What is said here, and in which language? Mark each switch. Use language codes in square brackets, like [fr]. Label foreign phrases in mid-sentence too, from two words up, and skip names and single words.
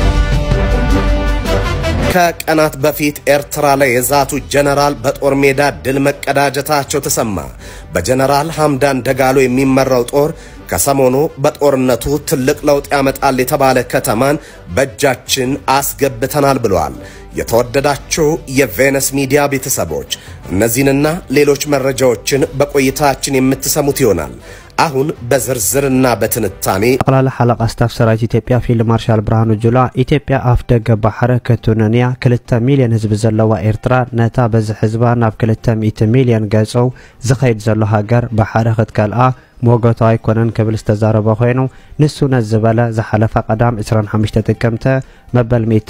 [am] ከቀናት በፊት ኤርትራ ላይ የዛቱ ጀነራል በጦር ሜዳ ድል መቀዳጀታቸው ተሰማ። በጀነራል ሐምዳን ደጋሎ የሚመራው ጦር ከሰሞኑ በጦርነቱ ትልቅ ለውጥ ያመጣል የተባለ ከተማን በእጃችን አስገብተናል ብለዋል። የተወደዳችሁ የቬነስ ሚዲያ ቤተሰቦች እነዚህንና ሌሎች መረጃዎችን በቆይታችን የምትሰሙት ይሆናል። አሁን በዝርዝርና በትንታኔ [ti] ጠቅላላ ሐለቃ ስታፍ ሰራዊት ኢትዮጵያ ፊልድ ማርሻል ብርሃኑ ጁላ ኢትዮጵያ አፍደገ ባሕረ ከቱነንያ 2 ሚሊዮን ህዝብ ዘለዋ ኤርትራ ነታ በዚ ህዝባ ናብ 200 ሚሊዮን ገጾው ዝኸይድ ዘሎ ሃገር ባሕረ ክትከልአ ሞጎቶ አይኮነን ክብል ዝተዛረበ ኮይኑ ንሱ ነዝበለ ዝሓለፈ ቀዳም 25 ጥቅምተ መበል